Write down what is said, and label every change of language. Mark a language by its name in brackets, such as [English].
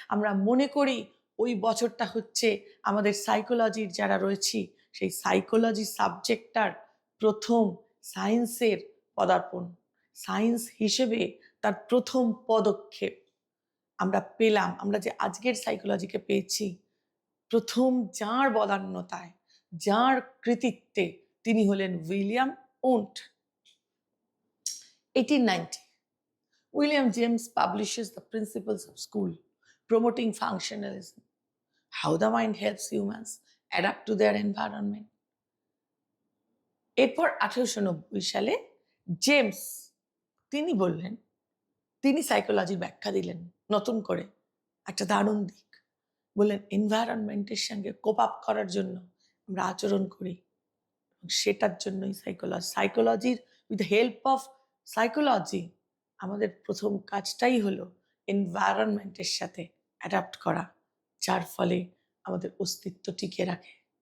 [Bangla] আমরা মনে করি ওই বছরটা হচ্ছে আমাদের সাইকোলজির যারা রয়েছি সেই সাইকোলজি সাবজেক্টটার প্রথম সায়েন্সের পদার্পণ, সায়েন্স হিসেবে তার প্রথম পদক্ষেপ আমরা পেলাম। আমরা যে আজকের সাইকোলজিকে পেয়েছি, প্রথম যাঁর বদান্যতায়, যাঁর কৃতিত্বে, তিনি হলেন William won't. [English] 1890 William James publishes The Principles of School, promoting functionalism, how the mind helps humans adapt to their environment. [Bangla] এরপর 1890 সালে জেমস, তিনি বললেন, তিনি সাইকোলজির ব্যাখ্যা দিলেন নতুন করে একটা দারুণ দিক। বললেন এনভায়রনমেন্টের সঙ্গে কোপ আপ করার জন্য আমরা আচরণ করি, সেটার জন্যই সাইকোলজির [English] with help of psychology [Bangla] আমাদের প্রথম কাজটাই হলো এনভায়রনমেন্টের সাথে অ্যাডাপ্ট করা, যার ফলে আমাদের অস্তিত্ব টিকে রাখে।